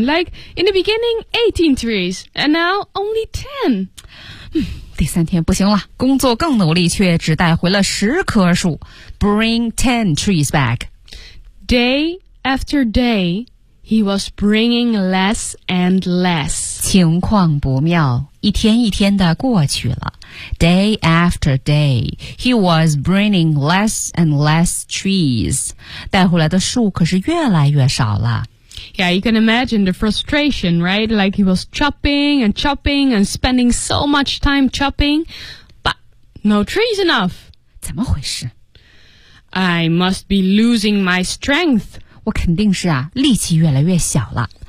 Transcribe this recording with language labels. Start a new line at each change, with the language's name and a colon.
English: Like, in the beginning, 18 trees, and now only 10.
Chinese: 第三天不行了，工作更努力，却只带回了十棵树。
English: Bring 10 trees back. Day after day, He was bringing less and less.
Chinese: 情况不妙，一天一天的过去了。
English: Day after day, he was bringing less and less trees.
Chinese: 带回来的树可是越来越少了。
English: Yeah, you can imagine the frustration, right? Like he was chopping and chopping and spending so much time chopping, but no trees enough.
Chinese: 怎么回事？
English: I must be losing my strength.
Chinese: 我肯定是啊，力气越来越小了。